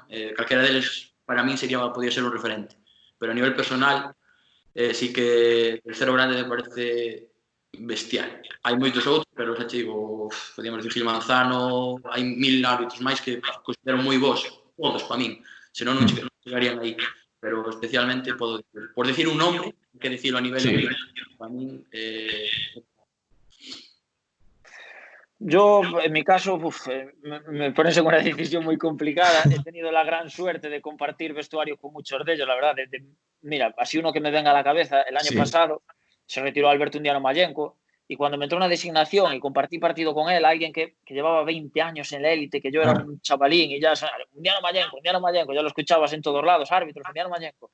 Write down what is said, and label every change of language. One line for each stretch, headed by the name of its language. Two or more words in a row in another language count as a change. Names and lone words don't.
Galician: Calquera deles, para min, podría ser un referente. Pero a nivel personal, sí que Tercero Grande me parece bestial. Hai moitos outros, pero xa te digo, podíamos dicir Gil Manzano, hai 1000 árbitros máis que considero moi bons, todos para min, senón non chegarían aí.
Spanish: Pero especialmente, por decir un nombre, que decirlo a nivel
Galician: para min,
Spanish: Yo, en mi caso, me pones en una decisión muy complicada. He tenido la gran suerte de compartir vestuario con muchos de ellos, la verdad. Mira, así uno que me venga a la cabeza, el año pasado se retiró Alberto Undiano Mayenco, y cuando me entró una designación y compartí partido con él, alguien que llevaba 20 años en la élite, que yo era un chavalín, y ya, Undiano Mayenco, ya lo escuchabas en todos lados, árbitros, Undiano Mayenco.